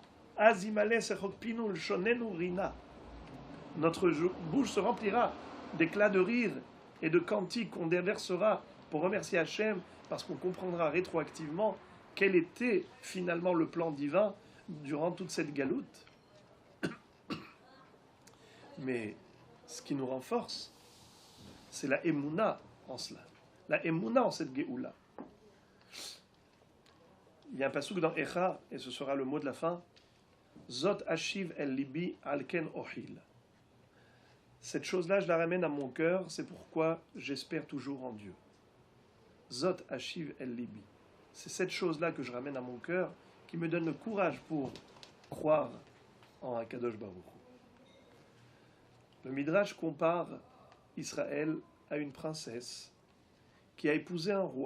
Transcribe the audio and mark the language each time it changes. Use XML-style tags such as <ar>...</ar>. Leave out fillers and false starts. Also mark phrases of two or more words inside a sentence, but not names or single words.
<he>אז ימלא שחוק פינו ולשוננו רינה.</he> <fr>Notre bouche se remplira d'éclats de rire et de cantiques qu'on déversera pour remercier Hachem, parce qu'on comprendra rétroactivement quel était finalement le plan divin durant toute cette galoute. Mais ce qui nous renforce, c'est la émouna en cela. La émouna en cette Géoula. Il y a un passouk dans Echa, et ce sera le mot de la fin.</fr> <he>זאת אשיב אל לבי על כן אוחיל.</he> <fr>Cette chose-là, je la ramène à mon cœur, c'est pourquoi j'espère toujours en Dieu.</fr> <he>זאת אשיב אל לבי.</he> <fr>C'est cette chose-là que je ramène à mon cœur qui me donne le courage pour croire en</fr> <he>הקדוש ברוך הוא.</he> <fr>Le Midrash compare Israël à une princesse qui a épousé un roi.</fr>